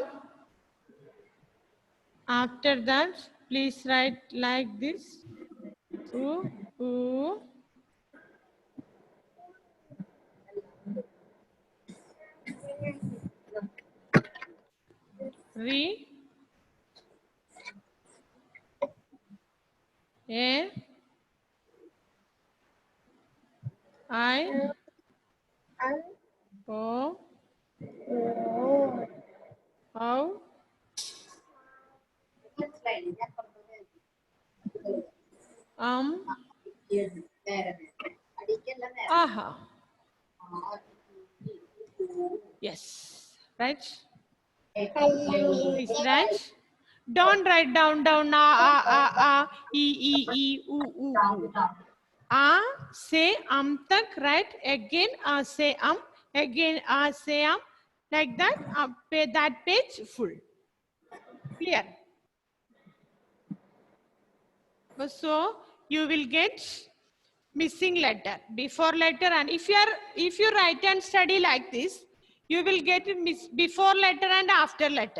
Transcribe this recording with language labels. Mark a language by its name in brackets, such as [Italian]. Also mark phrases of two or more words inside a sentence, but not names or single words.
[English] After that, please write like this. U. Re. A. I. O. O. Aha. Yes. Right? Please write. Don't write down. E, u. A, se, tak, right? Again, se, again, se, like that. That page full. Clear? So you will get missing letter, before letter, and if you write and study like this, you will get before letter and after letter.